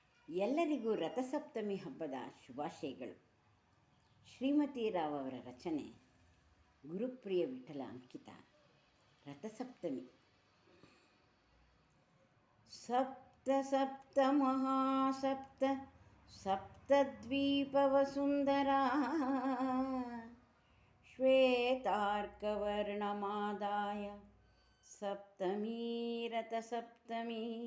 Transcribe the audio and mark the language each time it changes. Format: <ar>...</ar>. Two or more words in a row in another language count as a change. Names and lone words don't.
<kn>ಎಲ್ಲರಿಗೂ ರಥಸಪ್ತಮಿ ಹಬ್ಬದ ಶುಭಾಶಯಗಳು. ಶ್ರೀಮತಿ ರಾವ್ ಅವರ ರಚನೆ, ಗುರುಪ್ರಿಯ ವಿಠಲ ಅಂಕಿತ. ರಥಸಪ್ತಮಿ.</kn> <sa>ಸಪ್ತ ಸಪ್ತ ಮಹಾಸಪ್ತ ಸಪ್ತದ್ವೀಪವಸುಂದರ ಶ್ವೇತಾರ್ಕವರ್ಣಮಾದಾಯ ಸಪ್ತಮೀ ರಥಸಪ್ತಮಿ.</sa>